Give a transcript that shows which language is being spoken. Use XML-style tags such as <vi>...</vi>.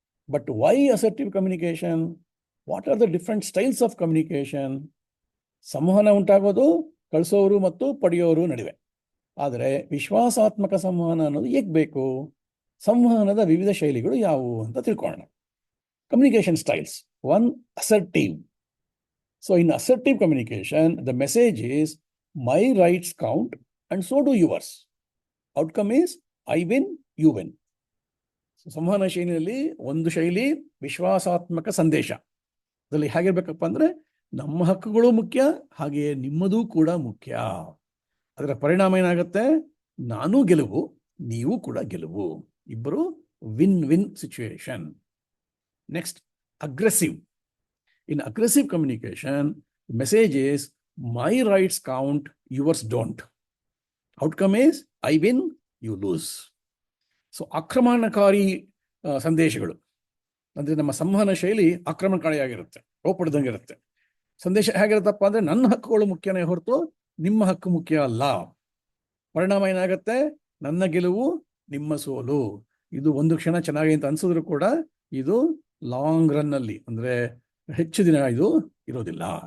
<en>But why assertive communication? What are the different styles of communication?</en> <kn>ಸಂವಹನ ಉಂಟಾಗೋದು ಕಳಿಸೋರು ಮತ್ತು ಪಡೆಯೋರು ನಡುವೆ. ಆದರೆ ವಿಶ್ವಾಸಾತ್ಮಕ ಸಂವಹನ ಅನ್ನೋದು ಏಕೆ ಬೇಕು? ಸಂವಹನದ ವಿವಿಧ ಶೈಲಿಗಳು ಯಾವುವು ಅಂತ ತಿಳ್ಕೊಳ್ಳೋಣ.</kn> <en>Communication styles. One, assertive. So in assertive communication, the message is, my rights count and so do yours. Outcome is, I win, you win.</en> <kn>So ಸಂವಹನ ಶೈಲಿಯಲ್ಲಿ ಒಂದು ಶೈಲಿ ವಿಶ್ವಾಸಾತ್ಮಕ ಸಂದೇಶ. ಅದರಲ್ಲಿ ಹೇಗಿರ್ಬೇಕಪ್ಪ ಅಂದರೆ, ನಮ್ಮ ಹಕ್ಕುಗಳು ಮುಖ್ಯ, ಹಾಗೆಯೇ ನಿಮ್ಮದೂ ಕೂಡ ಮುಖ್ಯ. ಅದರ ಪರಿಣಾಮ ಏನಾಗುತ್ತೆ? ನಾನು ಗೆಲುವು, ನೀವು ಕೂಡ ಗೆಲುವು, ಇಬ್ಬರು win win situation.</kn> <en>Next, aggressive. In aggressive communication, the message is, my rights count, yours don't. Outcome is, I win, you lose.</en> <kn>So, ಆಕ್ರಮಣಕಾರಿ ಸಂದೇಶಗಳು ಅಂದರೆ ನಮ್ಮ ಸಂವಹನ ಶೈಲಿ ಆಕ್ರಮಣಕಾರಿಯಾಗಿರುತ್ತೆ, ರೋಪಡ್ದಂಗಿರುತ್ತೆ. ಸಂದೇಶ ಹೇಗಿರುತ್ತಪ್ಪ ಅಂದರೆ, ನನ್ನ ಹಕ್ಕುಗಳು ಮುಖ್ಯನೇ ಹೊರತು ನಿಮ್ಮ ಹಕ್ಕು ಮುಖ್ಯ ಅಲ್ಲ. ಪರಿಣಾಮ ಏನಾಗುತ್ತೆ? ನನ್ನ ಗೆಲುವು, ನಿಮ್ಮ ಸೋಲು. ಇದು ಒಂದು ಕ್ಷಣ ಚೆನ್ನಾಗಿ ಅಂತ ಅನ್ಸಿದ್ರು ಕೂಡ ಇದು ಲಾಂಗ್ ರನ್ ಅಲ್ಲಿ ಅಂದರೆ ಹೆಚ್ಚು ದಿನ ಇದು ಇರೋದಿಲ್ಲ.</kn>